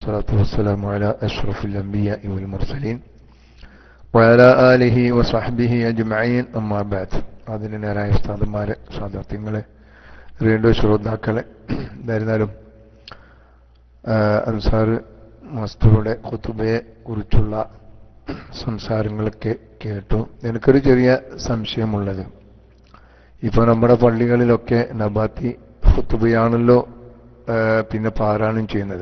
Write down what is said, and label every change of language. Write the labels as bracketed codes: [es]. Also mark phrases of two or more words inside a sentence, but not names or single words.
[ar] والصلاة والسلام على أشرف الأنبياء والمرسلين وعلى آله وصحبه أجمعين أما بعد. [ml] അതിനായ ഉസ്താദന്മാരെ, സാദാത്യങ്ങളെ, റേഡിയോ ശ്രോതാക്കളെ, എന്തായിരുന്നാലും അൻസാർ മാസ്റ്ററുടെ ഖുതുബയെ കുറിച്ചുള്ള സംസാരങ്ങളൊക്കെ കേട്ടു. എനിക്കൊരു ചെറിയ സംശയമുള്ളത്, ഇപ്പോൾ നമ്മുടെ പള്ളികളിലൊക്കെ നബാത്തി ഖുതുബയാണല്ലോ പിന്നെ പാരായണം ചെയ്യുന്നത്.